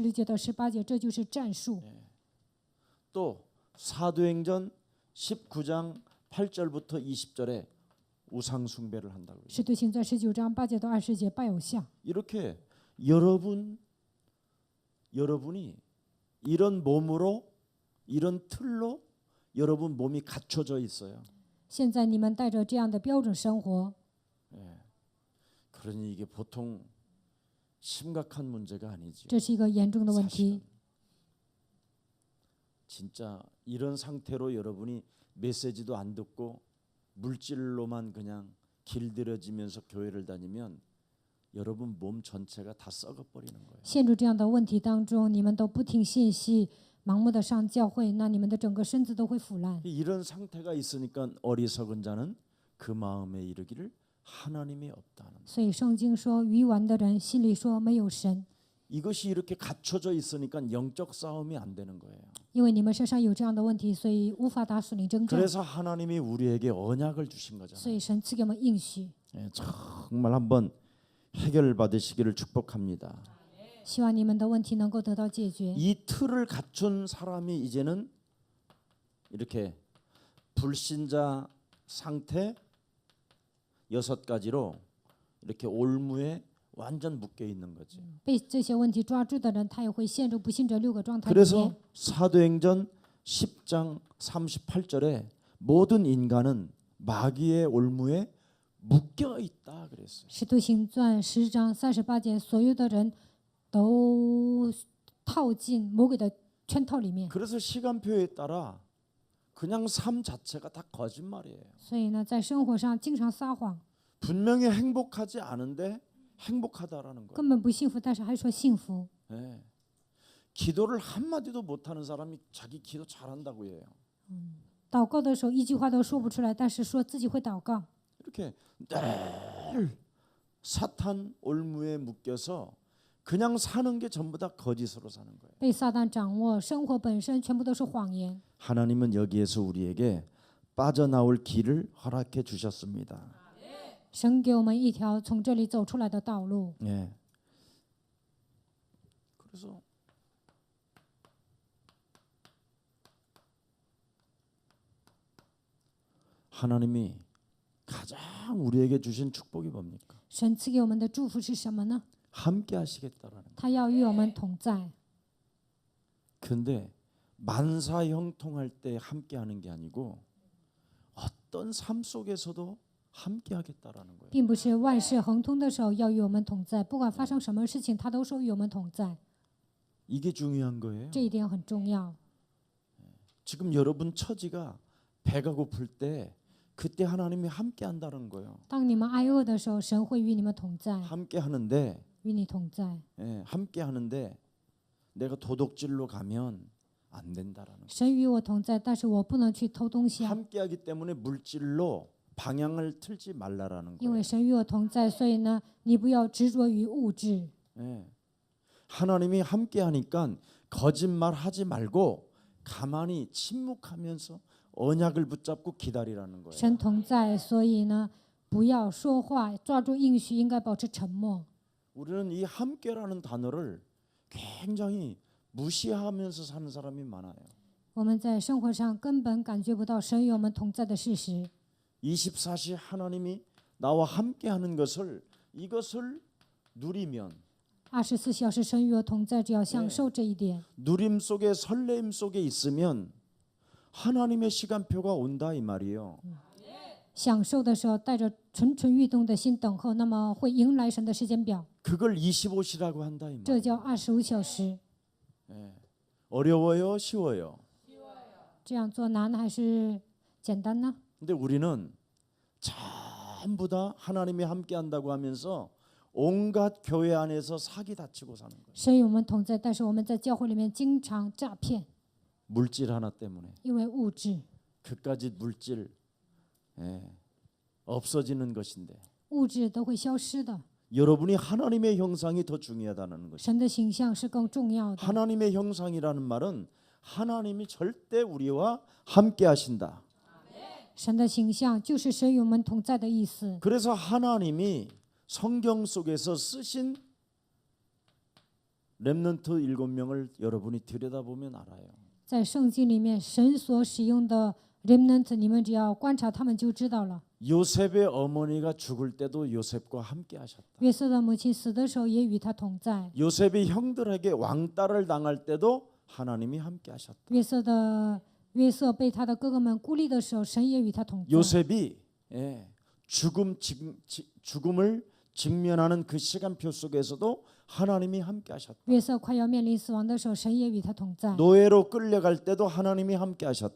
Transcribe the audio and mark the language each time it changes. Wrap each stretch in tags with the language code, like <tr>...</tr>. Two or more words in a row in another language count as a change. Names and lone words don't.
<zh>使徒行传16章16节到18节，这就是战术。</zh> <ko>또 사도행전 19장 8절부터 20절에 우상 숭배를 한다고.</ko> <zh>使徒行传19章8节到20节拜偶像。</zh> <ko>이렇게 여러분이 이런 몸으로 이런 틀로 여러분 몸이 갖춰져 있어요.</ko> <zh>现在你们带着这样的标准生活，</zh> <ko>그러니 이게 보통 심각한 문제가 아니죠.</ko> <zh>这是一个严重的问题。</zh> <ko>진짜 이런 상태로 여러분이 메시지도 안 듣고 물질로만 그냥 길들여지면서 교회를 다니면 여러분 몸 전체가 다 썩어버리는 거예요.</ko> <zh>陷入这样的问题当中，你们都不听信息，盲目的上教会，那你们的整个身子都会腐烂。</zh> <ko>이런 상태가 있으니까 어리석은 자는 그 마음에 이르기를 하나님이 없다는.</ko> <zh>所以圣经说，愚顽的人心里说没有神，</zh> <ko>이것이 이렇게 갖춰져 있으니까 영적 싸움이 안 되는 거예요.</ko> <zh>因为你们身上有这样的问题，所以无法打属灵征战。</zh> <ko>그래서 하나님이 우리에게 언약을 주신</ko> <zh>所</zh> <ko>거잖아요.</ko> <zh>以神赐给我们应许，</zh> <ko>정말 한번 해결받으시기를 축복합니다.</ko> <zh>希望你们的问题能够得到解决。</zh> <ko>이 틀을 갖춘 사람이 이제는 이렇게 불신자 상태 6가지로 이렇게 올무에 완전 묶여 있는 거죠.</ko> <zh>被这些问题抓住的人，他也会陷入不信者6个状态里</zh> <ko>그래서</ko> <zh>面。</zh> <ko>사도행전 10장 38절에 모든 인간은 마귀의 올무에 묶여 있다 그랬어요.</ko> <zh>使徒行传10章38节，所有的人都套进魔鬼的圈套里面。</zh> <ko>그래서 시간표에 따라 그냥 삶 자체가 다 거짓말이에요.</ko> <zh>所以呢，在生活上经常撒谎，</zh> <ko>분명히 행복하지 않은데 행복하다라는 거예요. 根本不幸福，但是还说幸福。 네. 기도를 한마디도 못하는 사람이 자기 기도 잘한다고 해요.</ko> <zh>祷告的时候一句话都说不出来，但是说自己会祷告。</zh> <ko>이렇게 늘 사탄 올무에 묶여서 그냥 사는 게 전부 다 거짓으로 사는 거예요.</ko> <zh>被撒旦掌握，生活本身全部都是谎言。</zh> <ko>하나님은 여기에서 우리에게 빠져나올 길을 허락해 주셨습니다.</ko> <zh>神给我们一条从这里走出来的道路。</zh> <ko>예. 그래서 하나님이 가장 우리에게 주신 축복이 뭡니까?</ko> <zh>神赐给我们的祝福是什么呢？</zh> <ko>함께 하시겠다라는.</ko> <zh>他要与我们同在。</zh> <ko>근데 만사 형통할 때 함께 하는 게 아니고 어떤 삶 속에서도 함께 하겠다라는 거예요.</ko> <zh>并不是万事亨通的时候要与我们同在，不管发生什么事情，他都说与我们同在，</zh> <ko>이게 중요한 거예요.</ko> <zh>这一点很重要。</zh> <ko>지금 여러분 처지가 배가 고플 때 그때 하나님이 함께 한다는 거예요.</ko> <zh>当你们挨饿的时候，神会与你们同在，</zh> <ko>함께 하는데</ko> <zh>与你同在。</zh> <ko>함께 하는데 내가 도둑질로 가면 안 된다라는 거예요.</ko> <zh>神与我同在，但是我不能去偷东西啊，</zh> <ko>함께 하기 때문에 물질로 방향을 틀지 말라라는</ko> <zh>因为</zh> <ko>거예요.</ko> <zh>神与我同在，所以呢，你不要执着于物质。</zh> <ko>하나님이 함께 하니까 거짓말 하지 말고 가만히 침묵하면서 언약을 붙잡고 기다리라는 거예요.</ko> <zh>神同在，所以呢，不要说话，抓住应许，应该保持沉默。</zh> <ko>우리는 이 함께라는 단어를 굉장히 무시하면서 사는 사람이 많아요.</ko> <zh>我们在生活上根本感觉不到神与我们同在的事实。</zh> <ko>24시 하나님이 나와 함께하는 이것을 누리면</ko> <zh>24 小时神与我同在，只要享受这一点，</zh> <ko>누림 속에 설레임 속에 있으면 하나님의 시간표가 온다 이 말이에요.</ko> <zh>享受的时候带着蠢蠢欲动的心等候，那么会迎来神的时间表，</zh> <ko>그걸 25시라고 한다 이</ko> <zh>这</zh> <ko>말.</ko> <zh>叫25小时。</zh> <ko>어려워요, 쉬워요.</ko> <zh>这样做难还是简单呢？</zh> <ko>근데 우리는 전부 다 하나님이 함께한다고 하면서 온갖 교회 안에서 사기 다치고 사는 거예요.</ko> <zh>神与我们同在，但是我们在教会里面经常诈骗，</zh> <ko>물질 하나 때문에</ko> <zh>因为物质，</zh> <ko>그까짓 물질 없어지는 것인데</ko> <zh>物质都会消失的。</zh> <ko>여러분이 하나님의 형상이 더 중요하다는 것이죠.</ko> <zh>神的形象是更重要的。</zh> <ko>하나님의 형상이라는 말은 하나님이 절대 우리와 함께 하신다.</ko> <zh>神的形象就是神与我们同在的意思。</zh> <ko>그래서 하나님이 성경 속에서 쓰신 렘넌트 7명을 여러분이 들여다보면 알아요.</ko> <zh>在圣经里面，神所使用的 remnant， 你们只要观察他们就知道了。</zh> <ko>요셉의 어머니가 죽을 때도 요셉과 함께 하셨다.</ko> <zh>约瑟的母亲死的时候也与他同在。</zh> <ko>요셉이 형들에게 왕따를 당할 때도 하나님이 함께 하셨다.</ko> <zh>约瑟被他的哥哥们孤立的时候，神也与他同在。</zh> <ko>요셉이 죽음을 직면하는 그 시간표 속에서도 하나님이 함께 하셨다.</ko> <zh>约瑟快要面临死亡的时候，神也与他同在。</zh> <ko>노예로 끌려갈 때도 하나님이 함께 하셨다.</ko>